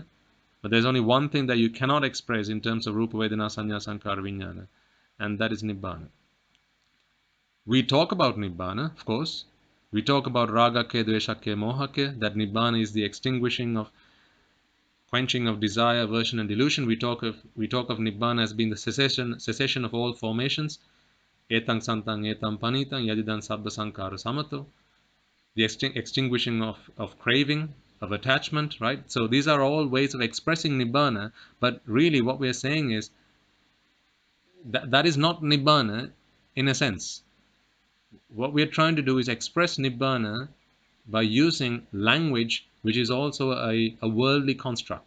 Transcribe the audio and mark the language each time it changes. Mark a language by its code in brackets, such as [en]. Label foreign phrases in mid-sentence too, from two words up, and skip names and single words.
[en] But there's only one thing that you cannot express in terms of [pi] Rupa, Vedana, Sanya, Sankara, Vijnana, [en] and that is Nibbana. We talk about Nibbana, of course. We talk about [pi] Raga ke, Dvesha ke, Moha ke, [en] that Nibbana is the extinguishing of, quenching of desire, aversion, and delusion. We talk of Nibbana as being the cessation of all formations. [pi] Etang santang etam panitang yadidan sabba sankara samato. [en] The extinguishing of craving, of attachment, right? So these are all ways of expressing Nibbana, but really what we are saying is that is not Nibbana in a sense. What we are trying to do is express Nibbana by using language which is also a worldly construct.